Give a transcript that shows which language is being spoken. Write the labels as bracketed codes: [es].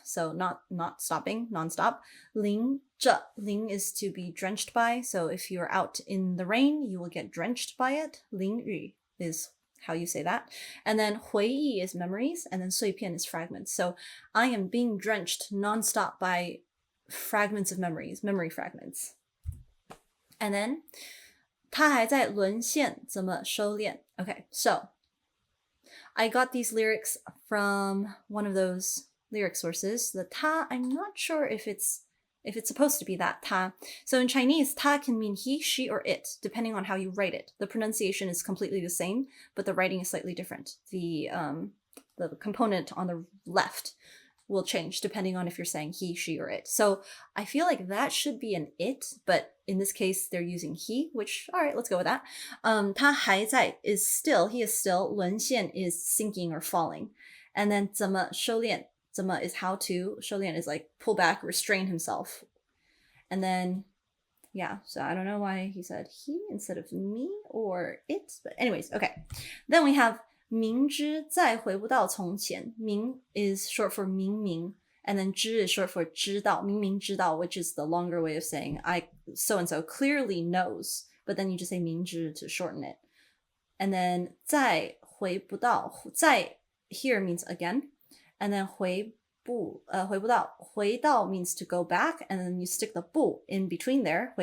[en] So not stopping, non-stop. 淋着 淋 is to be drenched by. So if you're out in the rain, you will get drenched by it. 淋雨 is how you say that. And then 回忆 is memories, and then 碎片 is fragments. So I am being drenched non-stop by fragments of memories, memory fragments. And then [zh] 他还在沦陷，怎么收敛? [en] Okay, so I got these lyrics from one of those lyric sources. The 他, I'm not sure if it's supposed to be that 他. So in Chinese, 他 can mean he, she, or it, depending on how you write it. The pronunciation is completely the same, but the writing is slightly different. The component on the left will change depending on if you're saying he, she, or it. So I feel like that should be an it, but in this case, they're using he, which, all right, let's go with that. 他还在 is still, he is still, 沦陷 is sinking or falling. And then 怎么收敛, 怎么 is how to, 收敛 is like pull back, restrain himself. And then, yeah, so I don't know why he said he instead of me or it, but anyways, okay. Then we have [zh] 明知再回不到从前. [en] 明 is short for 明明, and then 知 is short for 知道, 明明知道, which is the longer way of saying I so-and-so clearly knows, but then you just say 明知 to shorten it. And then 再回不到, 再 here means again, and then 回不到, 回到 means to go back, and then you stick the 不 in between there.